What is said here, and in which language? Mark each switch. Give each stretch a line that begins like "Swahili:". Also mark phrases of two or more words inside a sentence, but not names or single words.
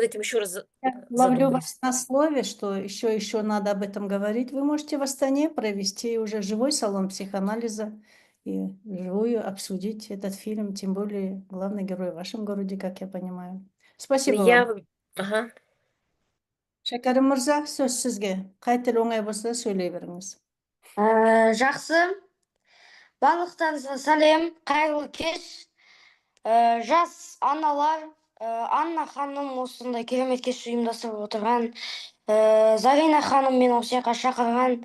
Russian: над этим еще раз я ловлю задумаюсь. вас на слове, что еще надо об этом говорить. Вы можете в Астане провести уже живой салон психоанализа и вживую обсудить этот фильм, тем более главный герой в вашем городе, как я понимаю. Спасибо вам. Ага.
Kazakh: Шәкәрім мырза, сөз сізге. Қай тіл оңай болса сөйлей беріңіз. Жақсы. Барлықтарыңызға сәлем, қайырлы кеш. Жас аналар, Анна ханым осындай керемет кеш ұйымдастырып отырған, Зарина ханым мен осы жаққа шақырған.